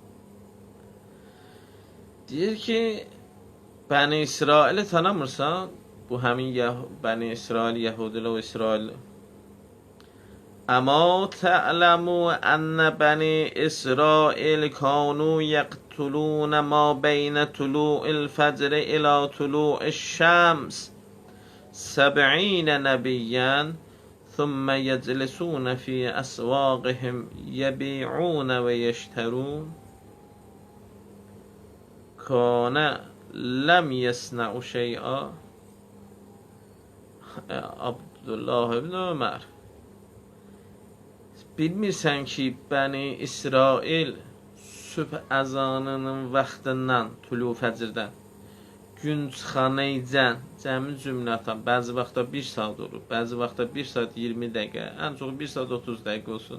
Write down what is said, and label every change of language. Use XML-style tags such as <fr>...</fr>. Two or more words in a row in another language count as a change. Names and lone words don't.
<az>Deyir ki, Bəni İsraili tanımırsan, bu həmin Bəni İsrail, Yəhudilər və İsrail.</az> <ar>أما تعلم أن بني إسرائيل كانوا يقتلون ما بين طلوع الفجر إلى طلوع الشمس 70 نبيا ثم يجلسون في أسواقهم يبيعون ويشترون كان لم يصنعوا شيئا.</ar> <az>Abdullah ibn Ömər, bilmirsən ki, Bəni İsrail sübh əzanının vaxtından, tulu fəcrdən gün çıxanaycan, cəmi cümlətan, bəzi vaxtda 1 saat olur, bəzi vaxtda 1 saat 20 dəqiqə, ən çox 1 saat 30 dəqiqə olsun.</az>